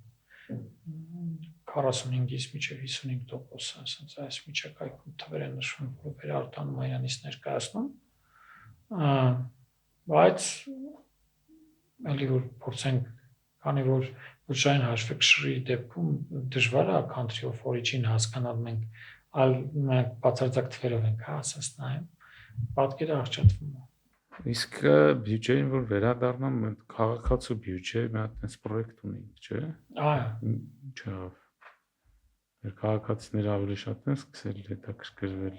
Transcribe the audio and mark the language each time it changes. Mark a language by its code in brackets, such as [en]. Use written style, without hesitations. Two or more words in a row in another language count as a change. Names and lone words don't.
[hy] 45-ից մինչև 55%, ասենց այս միջակայքում թվեր են նշվում, որ վերարտահանումը իրանից ներկայացնում, բայց ելի որ փորձենք, քանի որ բջջային հաշվեկշռի դեպքում դժվար է [en] country of origin [hy] հասկանալ մենք, այլ մենք բացարձակ թվերով ենք ասած նայում, պատկերը աղճատվում է։ Իսկ բյուջեին որ վերադառնամ, քաղաքացու բյուջե մի հատ այս պրոյեկտ ունենք, չէ՞։ Այո։ Ինչա։ Մեր քաղաքացիները ավելի շատ են սկսել հետաքրքրվել։